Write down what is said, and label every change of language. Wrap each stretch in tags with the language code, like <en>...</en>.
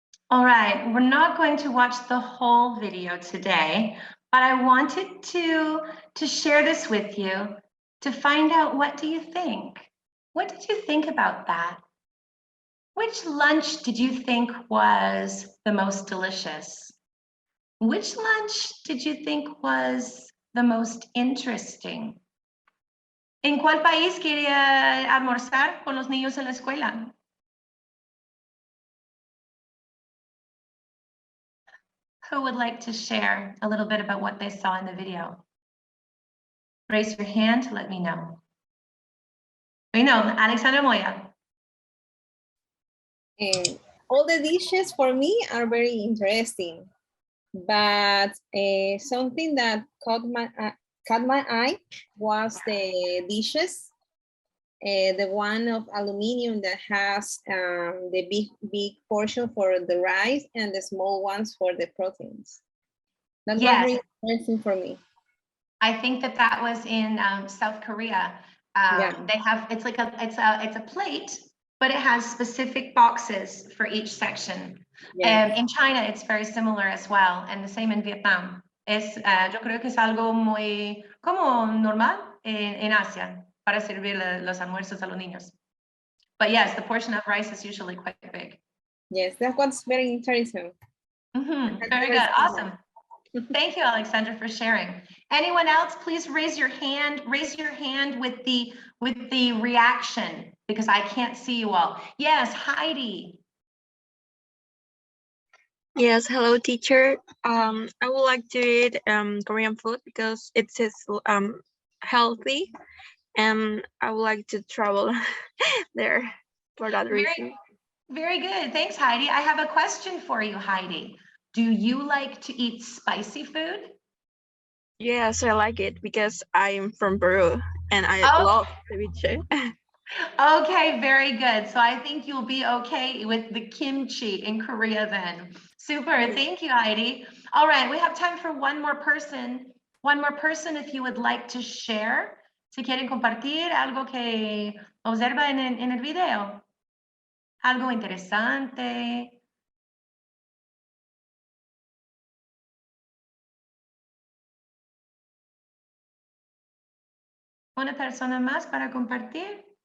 <en>All right, we're not going to watch the whole video today, but I wanted to share this with you to find out, what do you think? What did you think about that? Which lunch did you think was the most delicious? Which lunch did you think was the most interesting?</en> <es>¿En cuál país quería almorzar con los niños en la escuela?</es> <en>Who would like to share a little bit about what they saw in the video? Raise your hand to let me know. We know, Alexandra Moya. All the dishes for me are very interesting, but something that caught my eye was the dishes. The one of aluminum that has the big portion for the rice and the small ones for the proteins. That was very interesting for me. I think that was in South Korea. They have, it's like it's a plate, but it has specific boxes for each section. And in China, it's very similar as well, and the same in Vietnam.</en> <es>Yo creo que es algo muy como normal en Asia para servir los almuerzos a los niños.</es> <en>But yes, the portion of rice is usually quite big. Yes, that was very interesting. Very good, awesome. Thank you, Alexandra, for sharing. Anyone else, please raise your hand. Raise your hand with the reaction, because I can't see you all. Yes, Heidi. Yes, hello teacher. I would like to eat Korean food because it says healthy, and I would like to travel there for that reason. Very good. Thanks, Heidi. I have a question for you, Heidi. Do you like to eat spicy food? Yes, I like it because I'm from Peru and I love ceviche. Okay, very good. So I think you'll be okay with the kimchi in Korea then. Super. Thank you, Heidi. All right, we have time for one more person. One more person if you would like to share.</en> <es>Si quieren compartir algo que observa en el video. Algo interesante. Una persona más para compartir.</es>